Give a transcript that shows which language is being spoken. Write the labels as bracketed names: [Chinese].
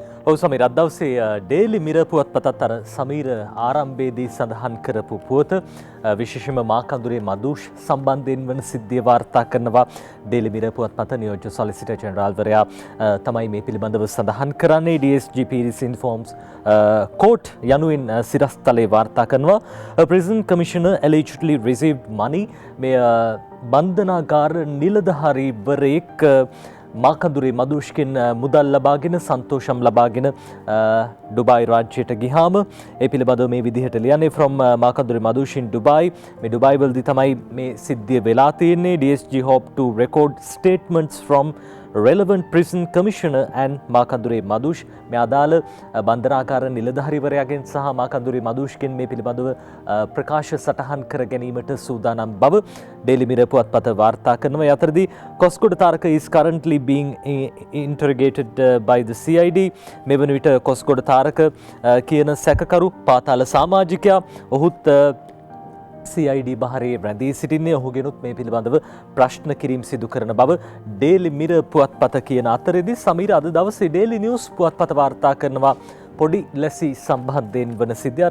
[Sinhala] ඔව් සමීර අද දවසේ ඩේලි මිරර් පුවත්පතත් අර සමීර ආරම්භයේදී සඳහන් කරපු පුවත විශේෂයෙන්ම මාකඳුරේ මදුෂ් සම්බන්ධයෙන් වන සිද්ධිය වාර්තා කරනවා. ඩේලි මිරර් පුවත්පත නියෝජ්‍ය සොලිසිටර් ජෙනරාල්වරයා තමයි මේ පිළිබඳව සඳහන් කරන්නේ. DSG Pires informs court යනුවෙන් සිරස්තලේ වාර්තා කරනවා. [English] Prison commissioner allegedly received money. [Sinhala] මේ බන්ධනාගාර නිලධාරීවරයෙක් මාකඳුරේ මදුෂ්කින් මුදල් ලබාගෙන සන්තෝෂම් ලබාගෙන ඩුබායි රාජ්‍යයට ගිහාම ඒ පිළිබඳව මේ විදිහට ලියන්නේ from මාකඳුරේ මදුෂ් [English] in Dubai. [Sinhala] මේ ඩුබායි වලදී තමයි මේ සිද්ධිය වෙලා තියෙන්නේ. [English] DSG hope to record statements from relevant prison commissioner and Makandure Madush. [Sinhala] මේ අදාළ බන්ධනාගාර නිලධාරීවරයාගෙන් සහ මාකඳුරේ මදුෂ්ගෙන් මේ පිළිබඳව ප්‍රකාශ සටහන් කර ගැනීමට සූදානම් බව ඩේලි මිරර් පුවත්පත වාර්තා කරනවා. ඒ අතරදී [English] Kosgoda Tharaka is currently being interrogated by the CID. [Sinhala] මෙවන විට කොස්ගොඩ තාරක කියන සැකකරු පාතාල සමාජිකයා ඔහුත් CID බහරේ රැඳී සිටින්නේ. ඔහුගෙනුත් මේ පිළිබඳව ප්‍රශ්න කිරීම සිදු කරන බව ඩේලි මිරර් පුවත්පත කියන අතරේදී සමීර අද දවසේ ඩේලි නිවුස් පුවත්පත වාර්තා කරනවා පොඩි ලැසි සම්බන්ධයෙන් වන සිද්ධිය.